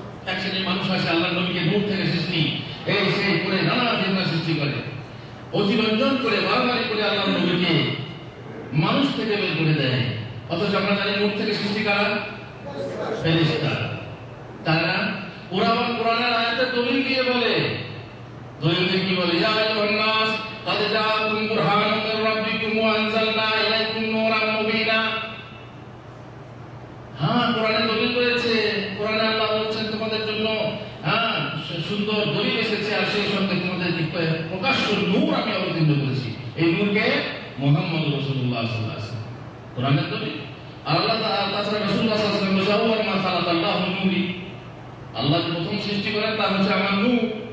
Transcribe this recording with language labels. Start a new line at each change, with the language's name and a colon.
Bangla: এক শ্রেণীর মানুষ আছে আল্লাহ নবীকে নূর থেকে সৃষ্টি, এই সেই করে নানা ফিতনা সৃষ্টি করে, অতিরঞ্জন করে, বাড়াবাড়ি করে আল্লাহ নবীকে মানুষ থেকে বের করে দেয়। অথচ আমরা জানি নূর থেকে সৃষ্টি কারা? ফেরেশতা। তারা ওরা আবার কোরআনের আয়াতে দলিল দিয়ে বলে, দলিল দিয়ে কি বলে?
Arabic: ইয়া আইয়ুহান নাস قد جاءكم برهان من ربكم وأنزلنا إليكم نورا مبينا।
Bangla: হ্যাঁ, কোরআনে দলিল রয়েছে, কোরআনে আল্লাহ বলছেন তোমাদের জন্য সুন্দর দলিল এসেছে, আর সেই সঙ্গে তোমাদের প্রকাশ্য নূর আমি অবতীর্ণ করেছি। এই নূরকে মুহাম্মদ রাসূলুল্লাহ সাল্লাল্লাহু আলাইহি ওয়াসাল্লাম, কোরআনের দলিল। আল্লাহ তাআলা রাসূলুল্লাহ সাল্লাল্লাহু আলাইহি ওয়াসাল্লাম বলেন,
Arabic: মা খালাকাল্লাহু নূরি,
Bangla: আল্লাহ প্রথম সৃষ্টি করেন তা হচ্ছে আমার নূর।